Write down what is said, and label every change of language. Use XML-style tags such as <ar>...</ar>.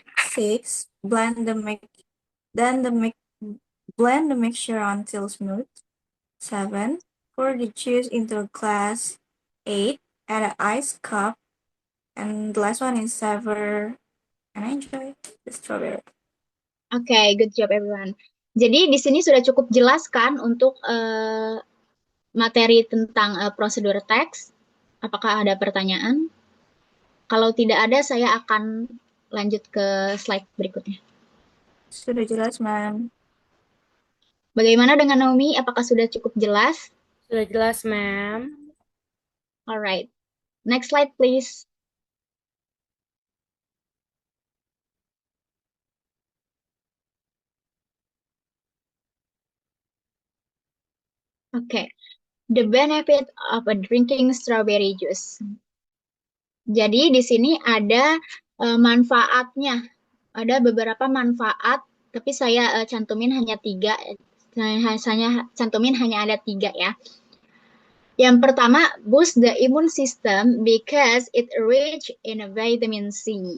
<en>Six, blend the mixture until smooth. 7, pour the juice into a glass. 8, add an ice cup. And the last one is savor and enjoy the strawberry. Oke, good job everyone.</en> <id>Jadi di sini sudah cukup jelas kan untuk materi tentang prosedur teks. Apakah ada pertanyaan? Kalau tidak ada, saya akan lanjut ke slide berikutnya. Sudah jelas, ma'am. Bagaimana dengan Naomi? Apakah sudah cukup jelas? Sudah jelas, ma'am.</id> <en>Alright. Next slide, please. Oke. The benefit of a drinking strawberry juice.</en> <id>Jadi di sini ada manfaatnya. Ada beberapa manfaat, tapi saya cantumin hanya 3. Saya cantumin hanya ada 3 ya. Yang pertama,</id> <en>boost the immune system because it rich in vitamin C.</en>